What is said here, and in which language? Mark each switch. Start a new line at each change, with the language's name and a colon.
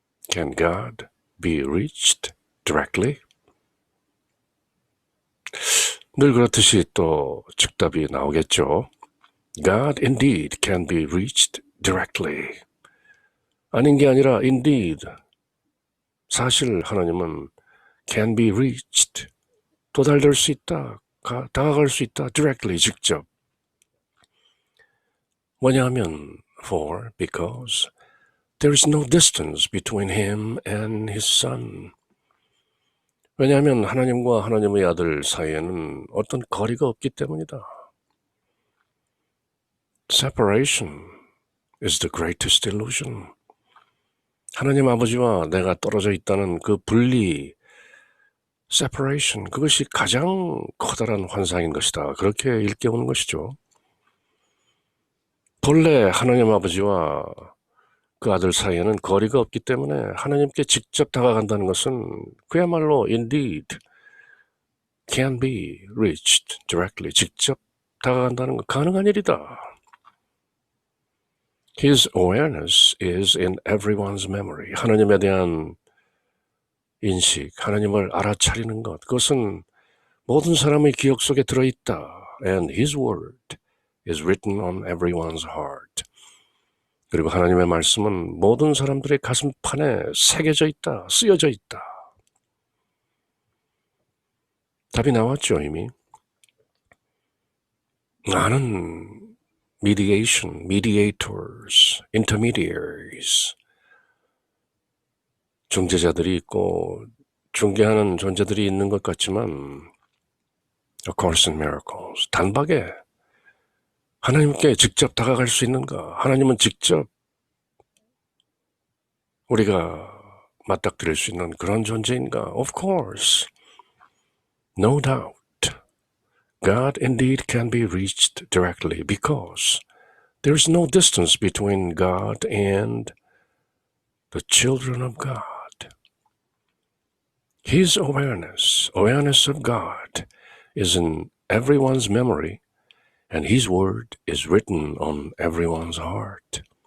English: Can God be reached directly?
Korean: 늘 그렇듯이 또 즉답이 나오겠죠.
English: God indeed can be reached directly.
Korean: 아닌 게 아니라 indeed. 사실 하나님은
English: can be reached.
Korean: 도달될 수 있다. 다가갈 수 있다. directly, 직접. 왜냐하면
English: because there is no distance between him and his son.
Korean: 왜냐하면 하나님과 하나님의 아들 사이에는 어떤 거리가 없기 때문이다.
English: Separation is the greatest illusion.
Korean: 하나님 아버지와 내가 떨어져 있다는 그 분리, separation, 그것이 가장 커다란 환상인 것이다. 그렇게 일깨우는 것이죠. 본래 하나님 아버지와 그 아들 사이에는 거리가 없기 때문에 하나님께 직접 다가간다는 것은 그야말로
English: indeed can be reached directly.
Korean: 직접 다가간다는 건 가능한 일이다.
English: His awareness is in everyone's memory.
Korean: 하나님에 대한 인식, 하나님을 알아차리는 것, 그것은 모든 사람의 기억 속에 들어있다.
English: And His word is written on everyone's heart.
Korean: 그리고 하나님의 말씀은 모든 사람들의 가슴판에 새겨져 있다, 쓰여져 있다. 답이 나왔죠, 이미. 많은 mediators, intermediaries, 중재자들이 있고 중개하는 존재들이 있는 것 같지만 A Course in Miracles, 단박에 하나님께 직접 다가갈 수 있는가? 하나님은 직접 우리가 맞닥뜨릴 수 있는 그런 존재인가?
English: Of course, no doubt. God indeed can be reached directly because there is no distance between God and the children of God. His awareness of God is in everyone's memory and His word is written on everyone's heart.